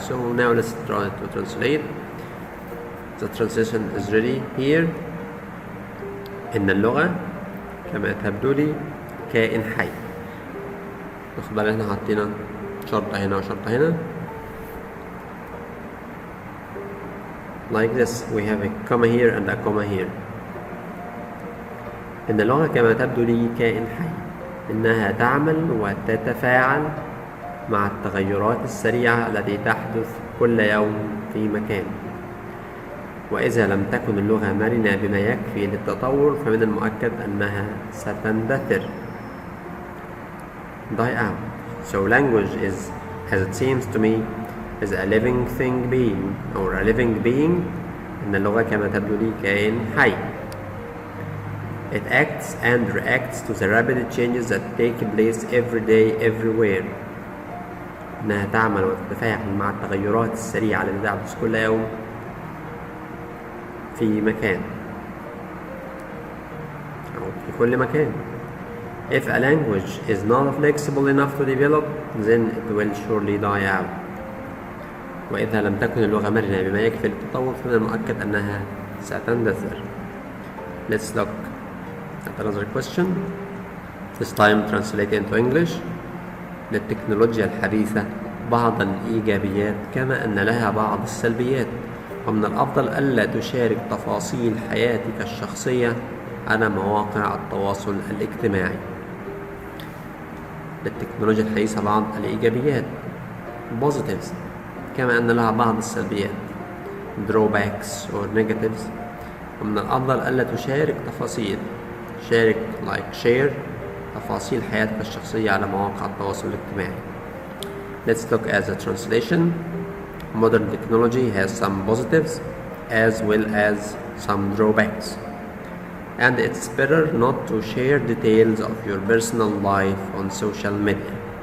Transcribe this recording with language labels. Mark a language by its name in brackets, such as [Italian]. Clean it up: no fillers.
[English] So now let's try to translate. The translation is ready here. [Arabic] إن اللغة كما تبدو لي كائن حي. ناخد بالنا احنا حاطين شرطة هنا وشرطة هنا. [English] Like this, we have a comma here and a comma here. [Arabic] إن اللغة كما تبدو لي كائن حي. إنها تعمل وتتفاعل مع التغيرات السريعة التي تحدث كل يوم في مكان. وإذا لم تكن اللغة مرنة بما يكفي للتطور فمن المؤكد أنها ستندثر. [English] Die out. So language is, as it seems to me, is a living thing being, or a living being. [Arabic] إن اللغة كما تبدو لي كائن حي. [English] It acts and reacts to the rapid changes that take place every day, everywhere. [Arabic] إنها تعمل وتتفاعل مع التغيرات السريعة التي تحدث كل يوم في مكان أو في كل مكان. [English] If a language is not flexible enough to develop, then it will surely die out. [Arabic] وإذا لم تكن اللغة مرنة بما يكفي للتطور فمن المؤكد أنها ستندثر. [English] Let's look at another question. This time translate into English. [Arabic] للتكنولوجيا الحديثة بعض الإيجابيات كما أن لها بعض السلبيات، ومن الأفضل ألا تشارك تفاصيل حياتك الشخصية على مواقع التواصل الاجتماعي. للتكنولوجيا الحديثة بعض الإيجابيات [English] positives [Arabic] كما أن لها بعض السلبيات [English] drawbacks or negatives، [Arabic] ومن الأفضل ألا تشارك تفاصيل شارك [English] like share [Arabic] تفاصيل حياتك الشخصية على مواقع التواصل الاجتماعي. [English] Let's look at the translation. Modern technology has some positives as well as some drawbacks, and it's better not to share details of your personal life on social media.